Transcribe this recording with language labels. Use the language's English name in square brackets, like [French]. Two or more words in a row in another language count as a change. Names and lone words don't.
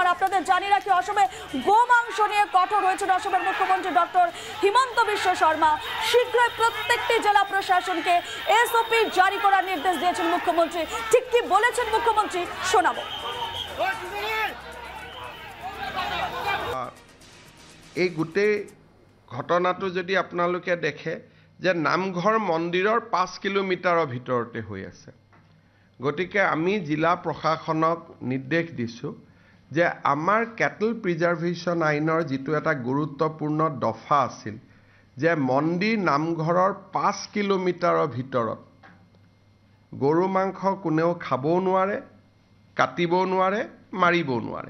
[Bangla] আপনাদের জানিয়ে রাখি অসমে গোমাংস নিয়ে কঠোর হয়েছেন অসমের মুখ্যমন্ত্রী ডক্টর হিমন্ত বিশ্ব শর্মা। শীঘ্রই প্রত্যেকটি জেলা প্রশাসনকে এসওপি জারি করার নির্দেশ দিয়েছেন মুখ্যমন্ত্রী। ঠিক কি বলেছেন মুখ্যমন্ত্রী শোনাবো। [Assamese] এই গোটেই ঘটনাটো যদি আপোনালোকে দেখে যে নামঘৰ মন্দিৰৰ 5 কিলোমিটাৰৰ ভিতৰতে হৈ আছে। গতিকে আমি জিলা প্ৰশাসনক নিৰ্দেশ দিছোঁ যে আমাৰ [English] cattle preservation [Assamese] আইনৰ যিটো এটা গুৰুত্বপূৰ্ণ দফা আছিল যে মন্দিৰ নামঘৰৰ 5 কিলোমিটাৰৰ ভিতৰত গৰু মাংস কোনেও খাবও নোৱাৰে, কাটিবও নোৱাৰে, মাৰিবও নোৱাৰে।